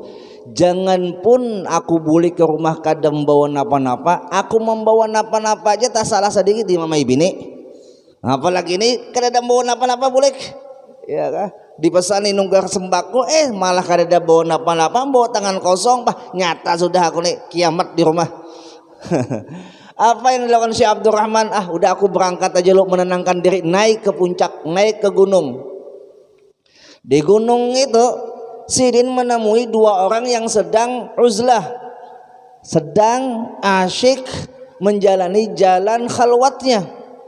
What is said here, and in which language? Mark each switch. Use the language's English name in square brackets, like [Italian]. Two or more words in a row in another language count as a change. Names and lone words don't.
[Banjar] Jangan pun aku boleh ke rumah kadang membawa napa-napa, aku membawa napa-napa aja tak salah sedikit di mamai bini. Apalagi ini kada bawa napa-napa boleh, ya kan? Dipesani nunggar sembako, malah kada bawa napa-napa, bawa tangan kosong, nyata sudah aku nih kiamat di rumah. [Indonesian] Apa yang dilakukan Syekh Abdurrahman? Udah aku berangkat aja lo, menenangkan diri, naik ke puncak, naik ke gunung. Di gunung itu Sidin menemui dua orang yang sedang uzlah, sedang asyik menjalani jalan khalwatnya.